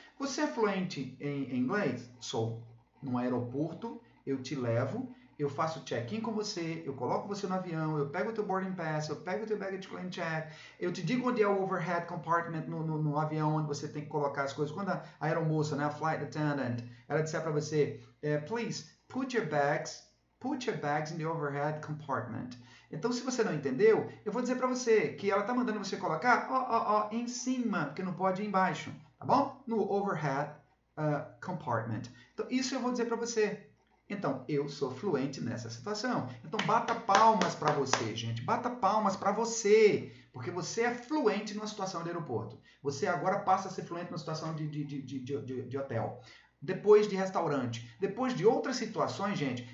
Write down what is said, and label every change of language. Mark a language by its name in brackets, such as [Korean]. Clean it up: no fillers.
[Portuguese] Você é fluente em inglês? Sou. No aeroporto, eu te levo, eu faço check-in com você, eu coloco você no avião, eu pego o teu boarding pass, eu pego o teu baggage claim check, eu te digo onde é o overhead compartment no avião, onde você tem que colocar as coisas. Quando a aeromoça, né, a flight attendant, ela disser para você, [English] please, put your bags in the overhead compartment. [Portuguese] Então, se você não entendeu, eu vou dizer para você que ela está mandando você colocar em cima, porque não pode ir embaixo, tá bom? No overhead compartment. Então, isso eu vou dizer para você. Então, eu sou fluente nessa situação. Então, bata palmas para você, gente. Bata palmas para você, porque você é fluente numa situação de aeroporto. Você agora passa a ser fluente numa situação de hotel. Depois de restaurante. Depois de outras situações, gente.